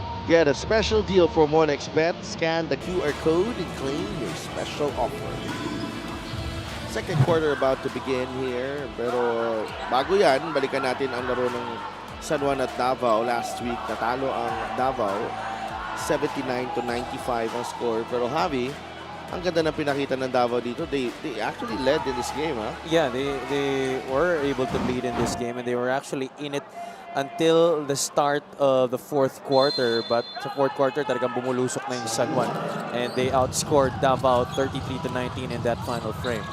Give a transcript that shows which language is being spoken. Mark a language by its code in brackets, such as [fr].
[en] Get a special deal from 1xBet. Scan the QR code and claim your special offer. Second quarter about to begin here. [tl] Pero bago yan, balikan natin ang laro ng San Juan at Davao. Last week, natalo ang Davao. 79-95 ang score. Pero Javi, ang ganda ng pinakita ng Davao dito. [en] They actually led in this game, huh? Yeah, they were able to lead in this game, and they were actually in it until the start of the fourth quarter. But [tl] sa fourth quarter, talagang bumulusok na yung San Juan. [en] And they outscored Davao 33-19 in that final frame.